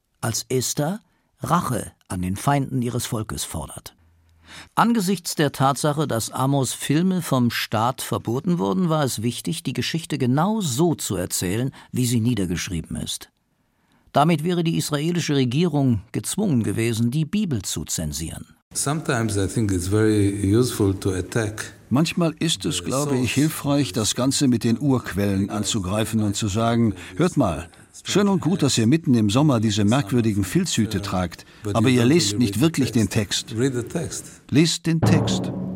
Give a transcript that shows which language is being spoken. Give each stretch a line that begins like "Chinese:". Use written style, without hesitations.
German: als Esther Rache an den Feinden ihres Volkes fordert. Angesichts der Tatsache, dass Amos Filme vom Staat verboten wurden, war es wichtig, die Geschichte genau so zu erzählen, wie sie niedergeschrieben ist. Damit wäre die israelische Regierung gezwungen gewesen, die Bibel zu zensieren.
English: Sometimes I think it's very useful to attack.
German: Manchmal ist es, glaube ich, hilfreich, das Ganze mit den Urquellen anzugreifen und zu sagen, hört mal, schön und gut, dass ihr mitten im Sommer diese merkwürdigen Filzhüte tragt, aber ihr lest nicht wirklich den Text. Lest den Text.